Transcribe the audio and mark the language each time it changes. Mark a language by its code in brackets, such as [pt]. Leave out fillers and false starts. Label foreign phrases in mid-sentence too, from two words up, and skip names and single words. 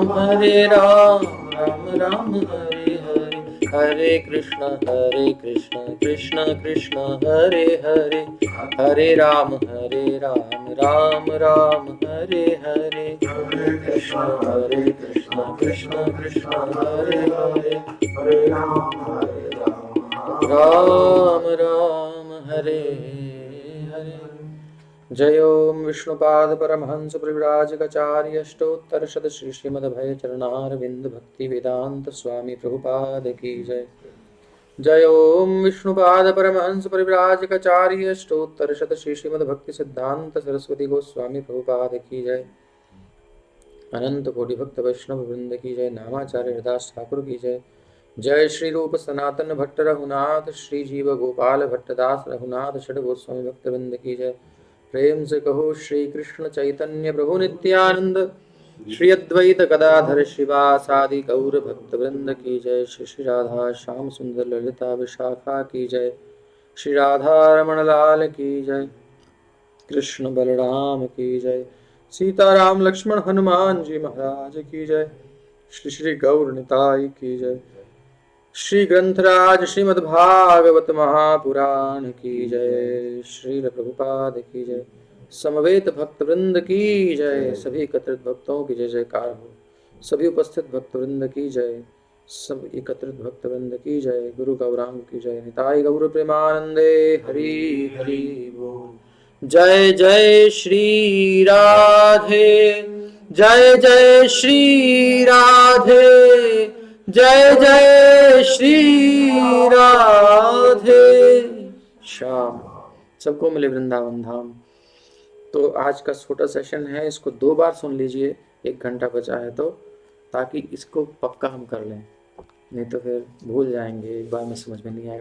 [sa] राम राम हरे हरे, हरे कृष्ण कृष्ण कृष्ण हरे हरे, हरे राम राम राम हरे हरे, हरे कृष्ण कृष्ण कृष्ण हरे हरे, हरे राम राम हरे हरे। [hi] जय ओम विष्णुपाद परमहंस परिव्राजकाचार्य अष्टोत्तरशत श्री श्रीमद्भय चरणारविंद भक्ति वेदांत स्वामी प्रभुपाद की जय। जय ओम विष्णुपाद परमहंस परिव्राजकाचार्य अष्टोत्तरशत श्री श्रीमद्भक्ति सिद्धांत सरस्वती गोस्वामी प्रभुपाद की जय। अनंत कोटि भक्त वैष्णव वृंद की जय। नामाचार्य हरदास ठाकुर की जय। जय श्री रूप सनातन भट्ट रघुनाथ, श्री जीव गोपाल भट्टदास रघुनाथ षड गोस्वामी भक्त वृंद की जय। प्रेम से कहो श्री कृष्ण चैतन्य प्रभु नित्यानंद, श्री अद्वैत गदाधर शिवासादि गौर भक्त वृंद की जय। श्री श्री राधा श्याम सुंदर ललिता विशाखा की जय। श्री राधा रमण लाल की जय। कृष्ण बलराम की जय। सीताराम लक्ष्मण हनुमान जी महाराज की जय। श्री श्री गौर निताई की जय। श्री ग्रंथराज श्रीमद् भागवत महापुराण की जय। श्री प्रभुपाद की जय। समवेत भक्त वृंद की जय। सभी एकत्रित भक्तों की जय जयकार हो। सभी उपस्थित भक्त वृंद की जय। सब एकत्रित भक्त वृंद की जय। गुरु गौरांग की जय। [bn] निताई गौर प्रेमानंदे हरि हरि बोल। [hi] जय जय श्री राधे, जय जय श्री राधे, जय जय श्री राधे। श्याम सबको मिले वृंदावन धाम। तो आज का छोटा सेशन है, इसको 2 बार सुन लीजिए, 1 घंटा बचा है तो, ताकि इसको पक्का हम कर लें, नहीं तो फिर भूल जाएंगे, एक बार में समझ में नहीं आएगा।